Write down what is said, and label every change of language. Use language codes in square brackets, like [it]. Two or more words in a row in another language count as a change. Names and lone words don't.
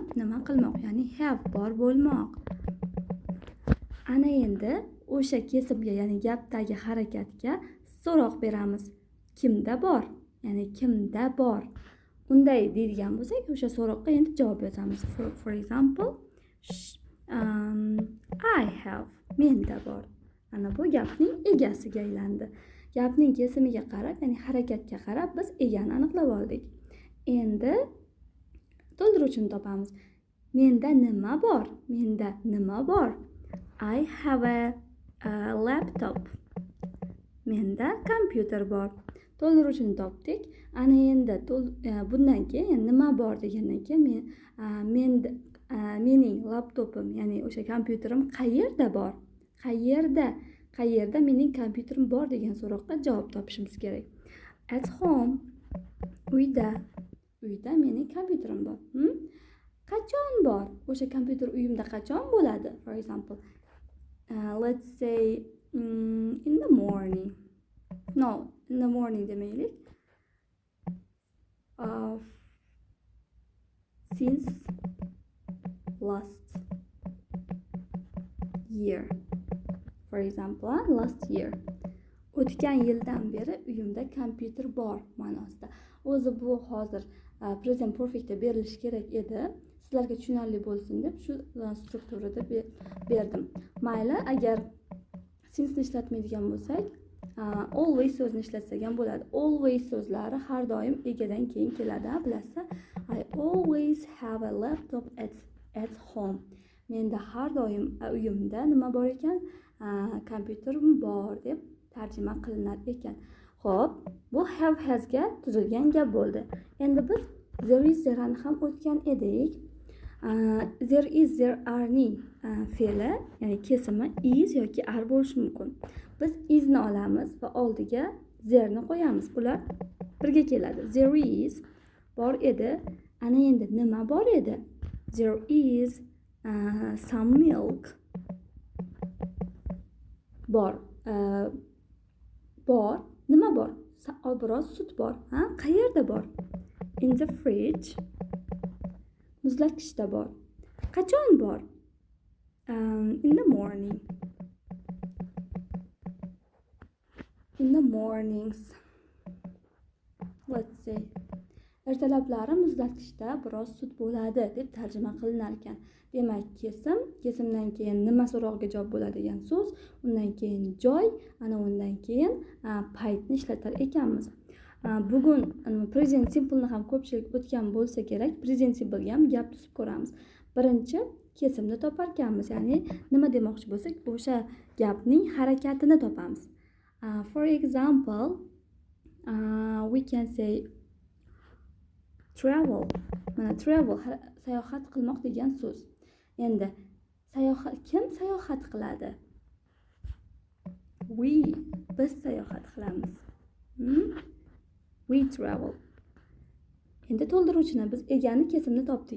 [uz] Nima qilmoq, ya'ni have bor bo'lmoq. Ana endi o'sha kesimga, ya'ni gapdagi harakatga so'roq beramiz. Kimda bor? Ya'ni kimda bor? Unday deydigan bo'lsak, o'sha so'roqqa endi javob yozamiz. [en] For example, I have, [uz] menda bor. Ana bu gapning egasiga aylandi. Gapning kesimiga qarab, ya'ni harakatga qarab biz egani aniqlab oldik. Endi to'ldiruvchini topamiz. Menda nima bor? Menda nima bor? [en] I have a laptop. [uz] Menda kompyuter bor. To'ldiruvchini topdik. Ana endi bundan keyin nima bor degandan keyin mening laptopim, ya'ni o'sha kompyuterim qayerda bor? Qayerda mening kompyuterim bor degan so'roqqa javob topishimiz kerak. [en] At home, [uz] uyda mening kompyuterim bor. Qachon bor? O'sha kompyuter uyimda qachon bo'ladi? [en] For example, let's say in the morning. No, in the morning demaylik. Since last year. For example, last year. [uz] o'tgan yildan beri uyimda kompyuter bor ma'nosida. O'zi bu hozir [en] present perfectda [uz] berilishi kerak edi. Sizlarga tushunarli bo'lsin deb shu strukturada berdim. Mayli, agar since ishlatmaydigan bo'lsak, always so'zni ishlatsak ham bo'ladi. Always so'zlari har doim egadan keyin keladi, bilasizlar. [en] I always have a laptop at home. [uz] Menda har doim uyimda nima bor ekan? Kompyuterim bor deb tarjima qilinar ekan. Xo'p, bu [en] have hasga [uz] tuzilgan gap bo'ldi. Endi biz [en] there is there'ni [uz] ham o'tgan edik. [en] There is there are [uz] ni fe'li, ya'ni kesimi is yoki are bo'lishi mumkin. Biz isni olamiz va oldiga there'ni qo'yamiz. Ular birga keladi. [en] There is [uz] bor edi. Ana endi nima bor edi? [en] There is some milk. [uz] Bor. Bor. Nima bor? Biroz sut bor. Qayerda bor? [en] In the fridge. [uz] Muzlatgichda bor. Qachon bor? [en] In the morning. In the mornings. Let's say. [uz] Ertalablari muzlatgichda biroz sut bo'ladi deb tarjima qilinar ekan. Demak, kesimdan keyin nima so'rog'iga javob bo'ladigan so'z, undan keyin joy, ana undan keyin paytni ishlatar ekanmiz. Bugun [en] present simple [uz] ni ham ko'pchilik o'tgan bo'lsa kerak, [en] present simple [uz] ga ham gap tuzib ko'ramiz. Birinchi kesimni topar ekanmiz, ya'ni nima demoqchi bo'lsak, o'sha gapning harakatini topamiz. [en] For example, we can say travel. [uz] Mana travel sayohat qilmoq degan so'z. Endi kim sayohat qiladi? Biz sayohat qilamiz. [en] We travel. [uz] Endi to'ldiruvchini biz egani kesimni topdik.